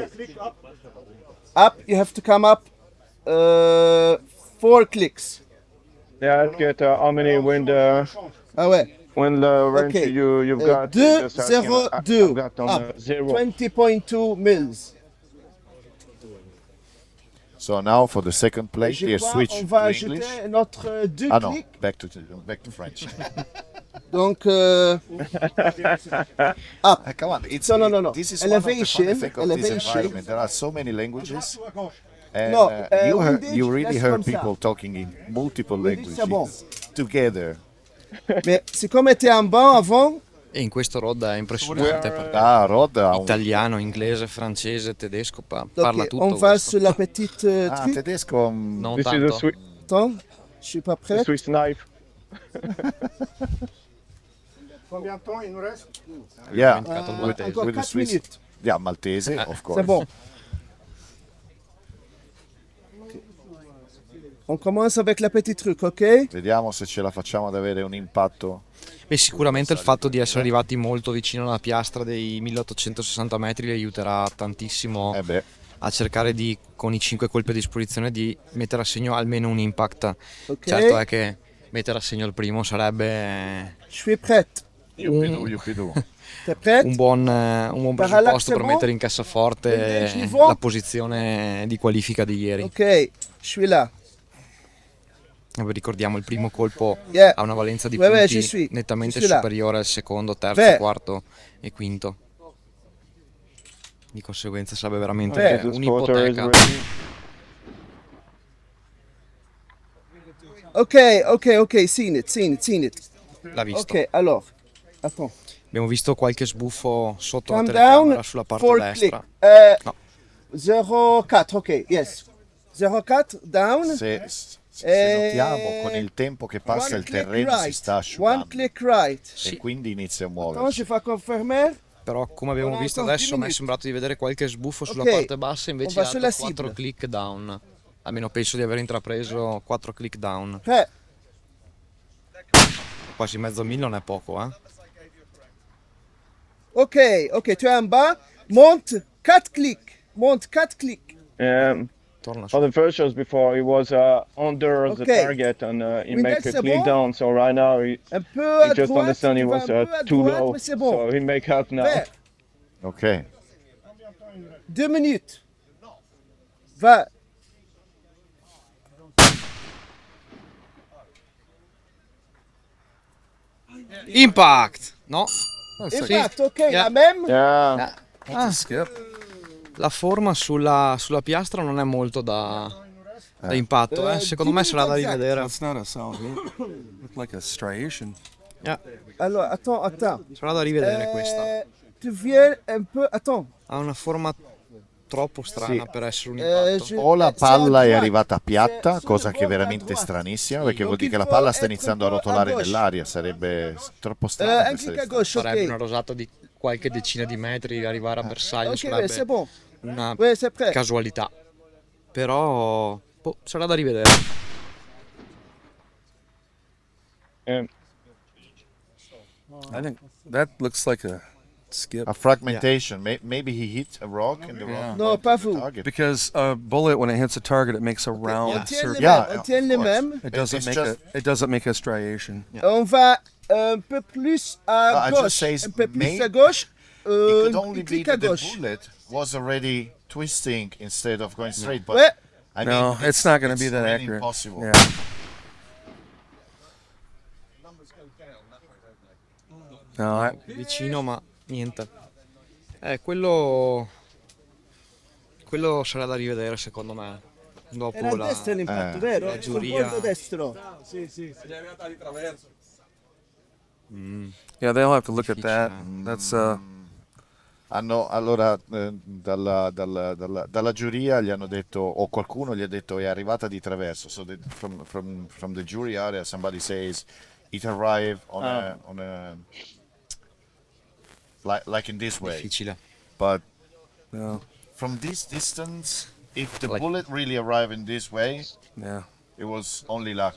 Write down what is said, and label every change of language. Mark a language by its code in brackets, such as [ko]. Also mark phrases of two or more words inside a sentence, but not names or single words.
[en] Up, you have to come up 4 clicks. Yeah, let's get how many wind [fr] Ah ouais. [en] range Okay. you've got. 2, Just 0, I've 2. got on Up. 0. 20.2 mils. So now for the second plate, [fr] Je [en] you [fr] crois [en] switch [fr] on va [en] to [fr] ajouter [en] English. [fr] notre 2 [en] Ah no, [fr] clics. [en] back to French. [fr] Donc, [en] Come on, it's No. This is Elevation, one of the fun effects of this elevation. environment. There are so many languages, and No, you windage, really [fr] laisse [en] heard [fr] comme ça. [en] people talking in multiple [fr] Windage, c'est bon. [en] languages together. [fr] mais c'est comme était en banc avant. [it] E in questo Rod è impressionante perché Ah, Rod, italiano, inglese, francese, tedesco, parla Ok, tutto [fr] on va [it] questo. [fr] sur la petite truc. [it] tedesco. Non [en] This is [it] tanto. [fr] Attends, je suis pas [en] a [fr] prêt. [en] Swiss knife. [fr] Combien de temps il nous reste? [en] Yeah, [fr] Encore [en] with the [fr] 4 [en] Swiss. [fr] minutes. [en] Yeah, Maltese, of course. [fr] C'est bon. On commence avec la petite truc, ok? [it] Vediamo se ce la facciamo ad avere un impatto. Beh, sicuramente il fatto di essere arrivati molto vicino alla piastra dei 1860 metri li aiuterà tantissimo Eh beh, a cercare di, con i 5 colpi a disposizione, di mettere a segno almeno un impact. Ok. Certo è che mettere a segno il primo sarebbe [fr] Je suis prête. Yupidu. T'es prête? [it] un buon presupposto per [fr] c'est bon? [it] mettere in cassaforte [fr] Windage niveau? [it] la posizione di qualifica di ieri. [fr] Ok, je suis là. [it] Ricordiamo, il primo colpo [en] Yeah. [it] ha una valenza di [fr] Ouais, [it] punti [fr] je suis [it] nettamente [fr] là. [it] superiore al secondo, terzo, [fr] Vert. [it] quarto e quinto. Di conseguenza sarebbe veramente [fr] Vert. [en] The spotter is [it] un'ipoteca. [en] ready. Ok, seen it. [it] L'ha visto. [fr] Ok, alors, attends. [it] Abbiamo visto qualche sbuffo sotto [en] Calm [it] la telecamera [en] down, [it] sulla parte [en] 4 [it] destra. [en] click. No. 0,4, ok, yes. 0,4, down. [it] Se notiamo con il tempo che passa il terreno si sta [en] One [it] asciugando [en] click right. [it] e quindi inizia a [fr] Attends, [it] muoversi. [fr] je fais confirmer. [it] Però come abbiamo Buona visto ancora adesso 10 mi è sembrato di vedere qualche sbuffo sulla [fr] Ok, [it] parte bassa, invece [fr] on [it] ha [fr] va [it] dato [fr] sulla [en] 4 [fr] cible. [en] click down. [it] Almeno penso di aver intrapreso 4 [en] click down. [fr] Prêt. [it] Quasi mezzo mil non è poco, eh? [fr] Ok, tu es en bas. Monte 4 clics. Monte 4 clics. [it] Torna su. [en] For the first shows before, he was under the Okay. target and he [fr] Windage, [en] make a [fr] c'est [en] click [fr] bon? [en] down. So right now he [fr] Un peu à [en] just [fr] droite. [en] understand he [fr] Tu vas [en] was [fr] un peu à [en] too [fr] droite, [en] low. [fr] mais c'est bon. [en] So he make up now. [fr] Vert. Ok, 2 minutes. Va. Impact! No? Impact, ok, [en] Yeah. [fr] la même. [en] Yeah. [it] Ah, la forma sulla piastra non è molto da impatto, eh. Secondo me sarà da rivedere. [en] That's not a solid hit. Looked like a striation. [fr] Alors, attends. [it] Sarà da rivedere questa. [fr] Tu viens un peu. Attends. [it] Ha una forma troppo strana Sì. per essere un impatto. o la [fr] c'est [it] palla [fr] à [it] è [fr] droite. [it] arrivata piatta, [fr] C'est [it] cosa [fr] sur [it] che è [fr] le bord à [it] veramente [fr] droite. [it] stranissima, Sì, perché vuol [fr] donc [it] dire che [fr] il [it] la palla [fr] faut [it] sta [fr] être [it] iniziando a [fr] un peu à [it] rotolare [fr] gauche. [it] nell'aria, sarebbe troppo strano [fr] Un [it] per [fr] clic [it] essere [fr] à gauche, [it] Sarebbe una [fr] ok. [it] rosata di qualche decina di metri, arrivare a bersaglio [fr] Ok, [it] sarebbe [fr] c'est bon. [it] una [fr] Ouais, c'est prêt. [it] casualità. Però sarà da rivedere. [en] I think that looks like a skip. A fragmentation. Maybe he hit a rock in the Yeah. wrong [fr] No, [en] point [fr] pas [en] of the [fr] vous. [en] target. Because a bullet, when it hits a target, it makes a round [fr] On tient les [en] circle. Yeah, [fr] mêmes, on tient les [en] of course. [fr] mêmes. [en] It doesn't make a striation. [fr] On va un peu plus à [en] I just [fr] gauche. [en] say [fr] Un peu plus [en] may- [fr] à gauche. [en] It could only [fr] Un [en] be [fr] clic à [en] that the [fr] gauche. [en] bullet was already twisting instead of going straight. But [fr] Ouais. [en] I No, mean, it's not going to be it's that really accurate. Impossible. Yeah. [it] No, vicino, ma niente. Quello sarà da rivedere secondo me. Dopo Era a destra l'impatto, vero? Sul giuria. bordo destro. [en] yeah, they'll have to look at that. That's [it] Allora, dalla giuria gli hanno detto, o qualcuno gli ha detto, è arrivata di traverso. [en] So that from the jury area, somebody says it arrived on a like in this way. [it] Difficile. [en] But no, from this distance, if the Like- bullet really arrived in this way, yeah. it was only luck.